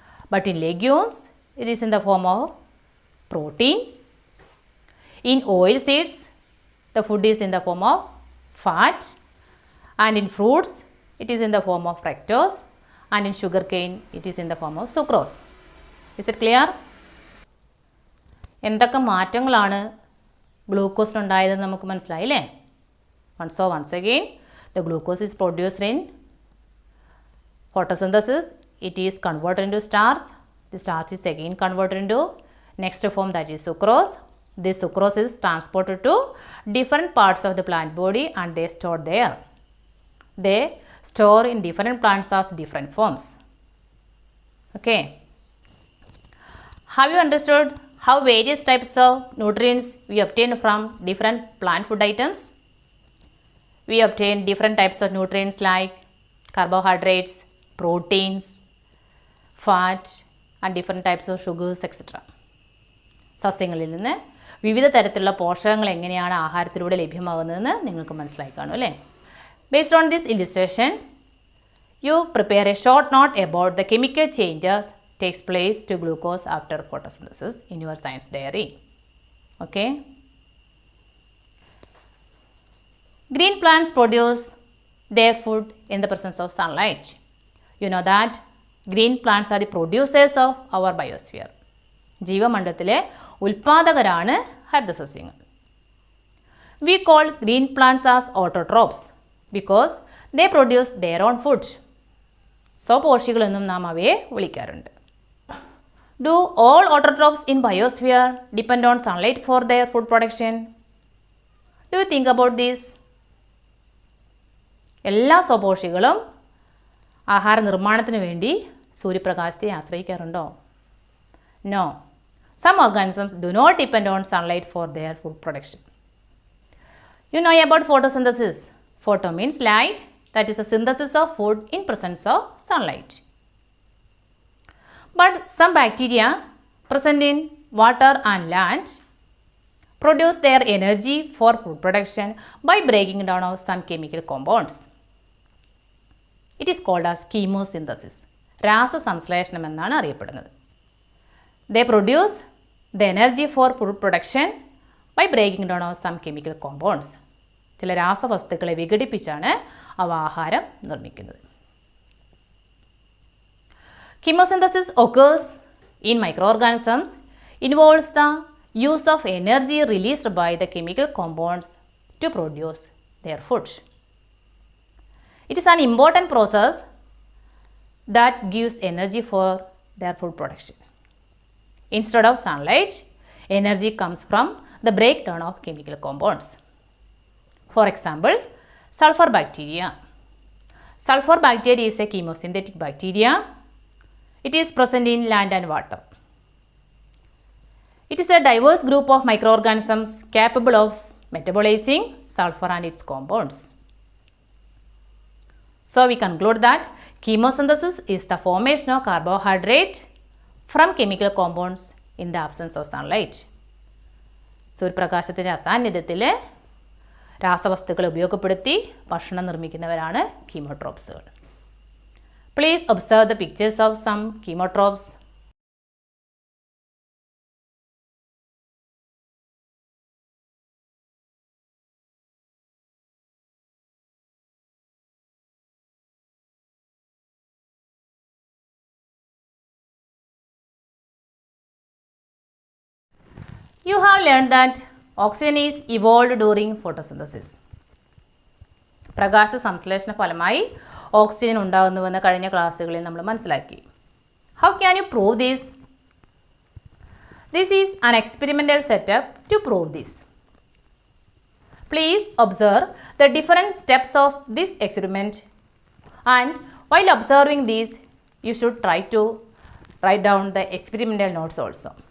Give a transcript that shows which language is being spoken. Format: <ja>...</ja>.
<en>But in legumes, it is in the form of protein. In oil seeds, the food is in the form of fat. And in fruits, it is in the form of fructose. And in sugarcane, it is in the form of sucrose. Is it clear?</en> <ml>എന്തൊക്കെ മാറ്റങ്ങളാണ് ഗ്ലൂക്കോസിനുണ്ടായതെന്ന് നമുക്ക് മനസ്സിലായില്ലേ?</ml> <en>once again, the glucose is produced in photosynthesis. It is converted into starch. The starch is again converted into next form, that is sucrose. This sucrose is transported to different parts of the plant body and they store there. They store in different plants as different forms. Okay. Have you understood how various types of nutrients we obtain from different plant food items? We obtain different types of nutrients like carbohydrates, proteins, fat and different types of sugars, etc.</en> <ml>സസ്യങ്ങളിൽ നിന്ന് വിവിധ തരത്തിലുള്ള പോഷകങ്ങൾ എങ്ങനെയാണ് ആഹാരത്തിലൂടെ ലഭ്യമാകുന്നതെന്ന് നിങ്ങൾക്ക് മനസ്സിലായി കാണും അല്ലേ?</ml> <en>Based on this illustration, you prepare a short note about the chemical changes takes place to glucose after photosynthesis in your science diary. Okay. Green plants produce their food in the presence of sunlight. You know that green plants are the producers of our biosphere.</en> <ml>ജീവമണ്ഡലത്തിലെ ഉൽപാദകരാണ് ഹരിതസസ്യങ്ങൾ.</ml> <en>We call green plants as autotrophs because they produce their own food.</en> <ml>സ്വപോഷികളെന്നും നാം അവയെ വിളിക്കാറുണ്ട്.</ml> <en>Do all autotrophs in biosphere depend on sunlight for their food production? Do you think about this?</en> <ml>എല്ലാ സ്വപോഷികളും ആഹാര നിർമ്മാണത്തിന് വേണ്ടി സൂര്യപ്രകാശത്തെ ആശ്രയിക്കാറുണ്ടോ?</ml> <en>No. Some organisms do not depend on sunlight for their food production. You know about photosynthesis. Photo means light, that is a synthesis of food in presence of sunlight. But some bacteria present in water and land produce their energy for food production by breaking down of some chemical compounds. It is called as chemosynthesis.</en> <ml>രാസസംശ്ലേഷണം എന്നാണ് അറിയപ്പെടുന്നത്.</ml> <en>They produce the energy for food production by breaking down of some chemical compounds.</en> <ml>ചില രാസവസ്തുക്കളെ വിഘടിപ്പിച്ചാണ് അവ ആഹാരം നിർമ്മിക്കുന്നത്.</ml> <en>Chemosynthesis occurs in microorganisms, involves the use of energy released by the chemical compounds to produce their food. It is an important process that gives energy for their food production. Instead of sunlight, energy comes from the breakdown of chemical compounds. For example, sulfur bacteria. Sulfur bacteria is a chemosynthetic bacteria. It is present in land and water. It is a diverse group of microorganisms capable of metabolizing sulfur and its compounds. So we conclude that chemosynthesis is the formation of carbohydrate from chemical compounds in the absence of sunlight.</en> <ml>സൂര്യപ്രകാശത്തിൻ്റെ അസാന്നിധ്യത്തിൽ രാസവസ്തുക്കൾ ഉപയോഗപ്പെടുത്തി ഭക്ഷണം നിർമ്മിക്കുന്നവരാണ് കീമോട്രോപ്സുകൾ.</ml> <en>Please observe the pictures of some chemotrophs. You have learned that oxygen is evolved during photosynthesis.</en> <ml>പ്രകാശ സംശ്ലേഷണ ഫലമായി oxygen ഉണ്ടാകുന്നുവെന്ന് കഴിഞ്ഞ ക്ലാസ്സുകളിൽ നമ്മൾ മനസ്സിലാക്കി.</ml> <en>How can you prove this? This is an experimental setup to prove this. Please observe the different steps of this experiment and while observing these, you should try to write down the experimental notes also.</en>